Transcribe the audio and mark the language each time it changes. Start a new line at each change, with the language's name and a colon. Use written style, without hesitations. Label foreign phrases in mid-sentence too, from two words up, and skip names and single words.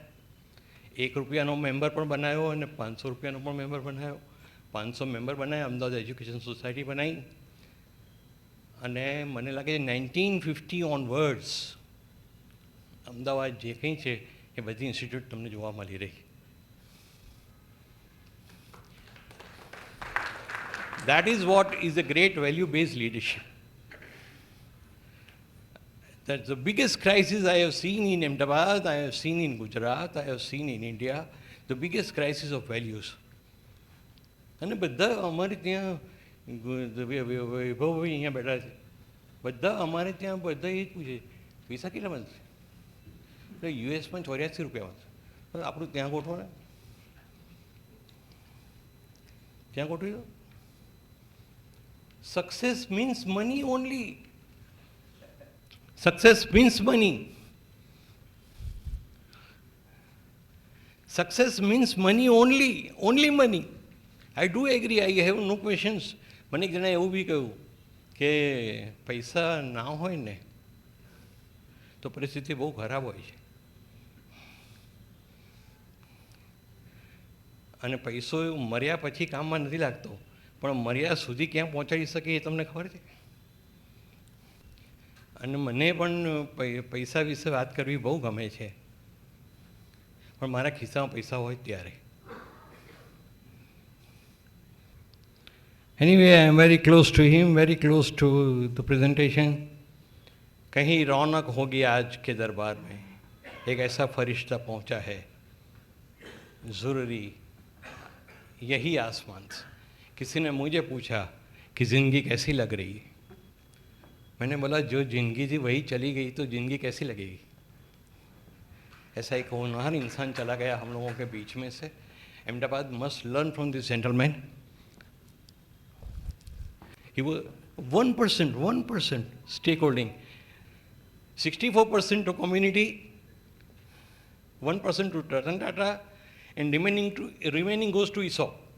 Gujarati: ₹1 મેમ્બર પણ બનાવ્યો અને ₹500 પણ મેમ્બર બનાવ્યો. 500 મેમ્બર બનાવ્યા, અમદાવાદ એજ્યુકેશન સોસાયટી બનાવી. અને મને લાગે છે 1950 ઓનવર્ડ્સ અમદાવાદ જે કંઈ છે એ બધી ઇન્સ્ટિટ્યૂટ તમને જોવા મળી રહી.
English: That is what is a great value-based leadership. That's the biggest crisis I have seen in Ahmedabad, I have seen in Gujarat, I have seen in India, the biggest crisis of values.
Gujarati: અને બધા અમારે ત્યાં વૈભવ અહીંયા બેઠા છે, બધા અમારે ત્યાં બધા એ જ પૂછે પૈસા કેટલા બનશે? એટલે યુએસમાં ₹84 બનશે, આપણું ત્યાં ગોઠવો ને, ત્યાં ગોઠવી દો.
English: Success means money only. Success means money. Success means money only. Only money. I do agree. I have no questions.
Gujarati: મને એક જણાએ એવું બી કહ્યું કે પૈસા ના હોય ને તો પરિસ્થિતિ બહુ ખરાબ હોય છે. અને પૈસો મર્યા પછી કામમાં નથી લાગતો, પણ મર્યા સુધી ક્યાં પહોંચાડી શકે એ તમને ખબર છે. અને મને પણ પૈસા વિશે વાત કરવી બહુ ગમે છે, પણ મારા ખિસ્સામાં પૈસા હોય ત્યારે.
English: Anyway, I am very close to him, very close to the presentation.
Hindi: कहीं रौनक होगी आज के दरबार में, एक ऐसा फरिश्ता पहुंचा है ज़रूरी यही आसमान से. किसी ने मुझे पूछा कि ज़िंदगी कैसी लग रही है. मैंने बोला जो ज़िंदगी थी वही चली गई तो ज़िंदगी कैसी लगेगी. ऐसा एक होनहार इंसान चला गया हम लोगों के बीच में से.
English: Ahmedabad must learn from this gentleman. He was 1% stakeholding, 64% to community, 1% to RATAN TATA, and remaining goes to ESOP.